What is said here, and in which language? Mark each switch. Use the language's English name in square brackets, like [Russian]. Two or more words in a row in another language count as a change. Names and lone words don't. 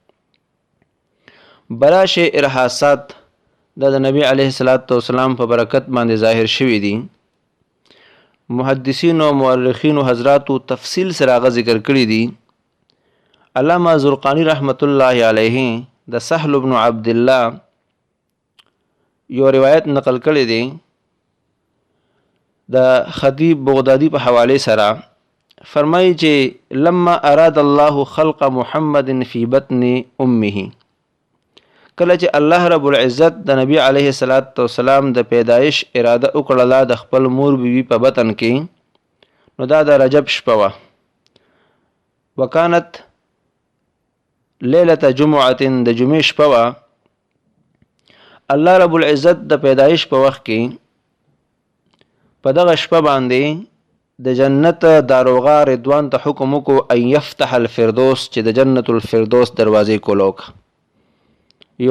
[Pashto] بلا شی ارهاسات د نبی [Arabic] علیه السلام [Pashto] په برکت باندې ظاهر شوي دي محدثین او مورخین او حضراتو تفصیل سره هغه ذکر کړي دي علامه زرقانی [Arabic] رحمت الله علیه [Pashto] د سهل بن عبد الله یو روایت نقل کړی دی د خطیب بغدادي په حواله سره فرمایي چې [Arabic] لما اراد الله خلق محمد فی بطن امه [Pashto] کله چې الله [Arabic] رب العزت [Pashto] د نبی [Arabic] علیه السلام [Pashto] د پیدایش اراده وکړله د خپل مور بیبي په بطن کې نو دا د رجب شپه وه وکانت [Arabic] لیلة جمعة [Pashto] د جمعې شپه وه الله [Arabic] رب العزت [Pashto] د پیدایش په وخت کې په دغه شپه باندې د جنت داروغه رضوان ته حکم وکړو [Arabic] ان یفتح الفردوس [Pashto] چې د جنت الفردوس دروازې کولوک یو